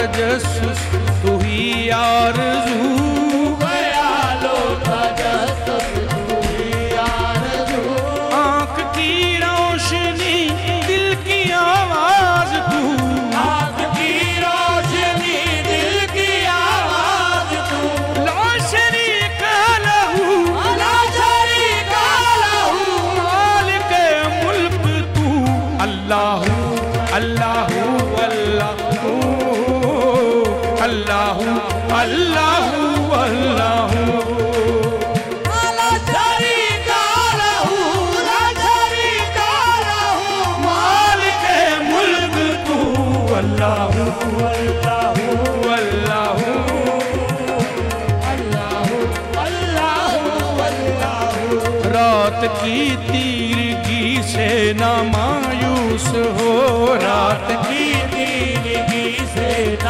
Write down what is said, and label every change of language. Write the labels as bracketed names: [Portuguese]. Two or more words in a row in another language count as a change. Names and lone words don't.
[Urdu] تجسس تو ہی آرزو، خیالو تجسس تو ہی آرزو، آنکھ کی روشنی دل کی آواز تو، آنکھ کی روشنی دل کی آواز تو, [Arabic] لا شريك له، لا شريك له, [Urdu] مالک ملک तू, [Arabic] اللهُ اللهُ اللهُ اللهُ اللهُ اللهُ، لا شريك له، لا شريك له, ला शरीक लहू, [Urdu] مالک ملک تو, [Arabic] اللهُ اللهُ اللهُ اللهُ اللهُ اللهُ, [Urdu] رات کی تیرگی سے نہ مایوس ہو، رات کی تیرگی سے نہ